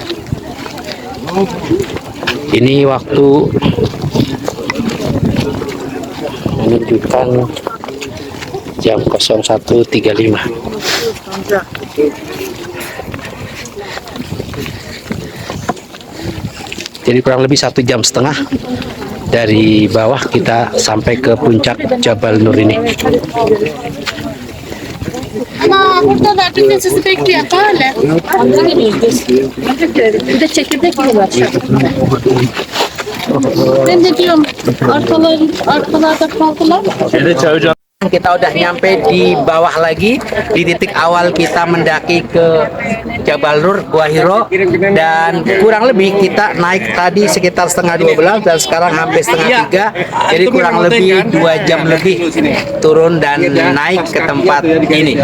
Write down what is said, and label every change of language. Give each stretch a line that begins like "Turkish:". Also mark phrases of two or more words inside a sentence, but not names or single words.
Indonesian: Ini waktu menunjukkan jam 01.35. Jadi kurang lebih 1,5 jam dari bawah kita sampai ke puncak Jabal Nur ini.
Turkish: Ama burada da bir sürekli yaparlar. Bir de çekirdek yiyorlar. Ben de diyorum arkalarda kaldılar.
Indonesian: Kita udah nyampe di bawah lagi, di titik awal kita mendaki ke Jabal Nur, Gua Hiro, dan kurang lebih kita naik tadi sekitar setengah 12 dan sekarang hampir setengah 3, jadi kurang lebih 2 jam lebih turun dan naik ke tempat ini.